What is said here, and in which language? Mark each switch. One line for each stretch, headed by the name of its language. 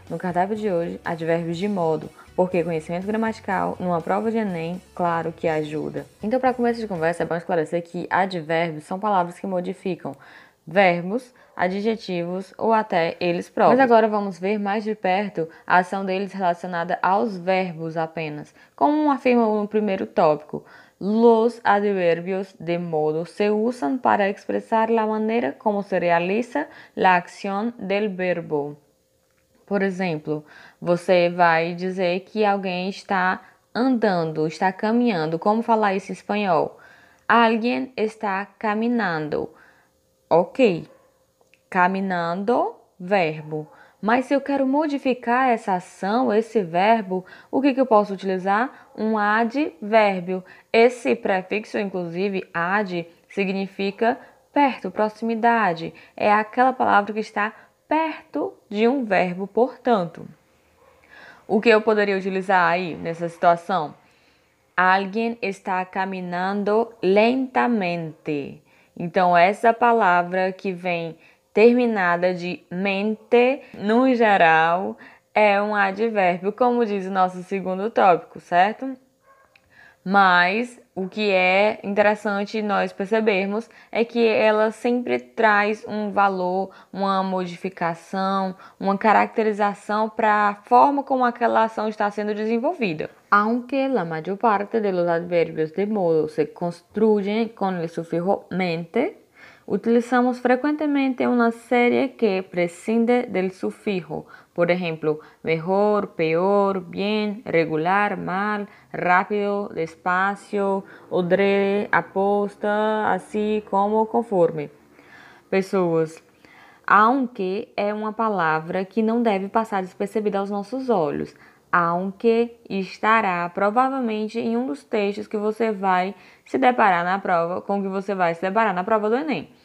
Portuguese: No cardápio de hoje, advérbios de modo, porque conhecimento gramatical, numa prova de Enem, claro que ajuda. Então, para começo de conversa, é bom esclarecer que advérbios são palavras que modificam verbos, adjetivos ou até eles próprios. Mas agora vamos ver mais de perto a ação deles relacionada aos verbos apenas, como afirma no primeiro tópico.
Spanish: Los adverbios de modo se usan para expresar la manera como se realiza la acción del verbo.
Portuguese: Por exemplo, você vai dizer que alguém está andando, está caminhando. Como falar isso em espanhol?
Spanish: Alguien está caminando.
Portuguese: Ok. Caminando, verbo. Mas se eu quero modificar essa ação, esse verbo, o que eu posso utilizar? Um advérbio. Esse prefixo, inclusive, ad, significa perto, proximidade. É aquela palavra que está perto de um verbo, portanto. O que eu poderia utilizar aí nessa situação?
Spanish: Alguien está caminhando lentamente.
Portuguese: Então, essa palavra que vem terminada de mente, no geral, é um advérbio, como diz o nosso segundo tópico, certo? Mas o que é interessante nós percebermos é que ela sempre traz um valor, uma modificação, uma caracterização para a forma como aquela ação está sendo desenvolvida.
Spanish: Aunque la mayor parte de los adverbios de modo se construyen con el sufijo mente, utilizamos frecuentemente una serie que prescinde del sufijo. Por ejemplo, mejor, peor, bien, regular, mal, rápido, despacio, odre, aposta, assim como conforme.
Portuguese: Pessoas, aunque é uma palavra que não deve passar despercebida aos nossos olhos. Aunque estará provavelmente em um dos textos que você vai se deparar na prova, com que você vai se deparar na prova do Enem.